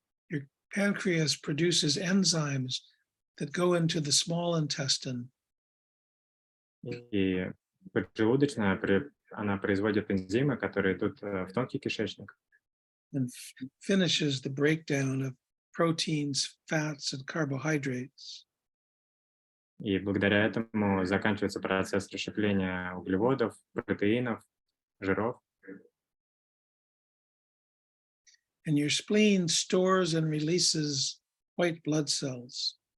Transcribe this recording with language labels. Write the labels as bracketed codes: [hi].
[en] Your pancreas produces enzymes that go into the small intestine. [ru] И поджелудочная, она производит энзимы, которые идут в тонкий кишечник. [en] And finishes the breakdown of proteins, fats, and carbohydrates. [ru] И благодаря этому заканчивается процесс расщепления углеводов, протеинов, жиров. [en] And your spleen stores and releases white blood cells.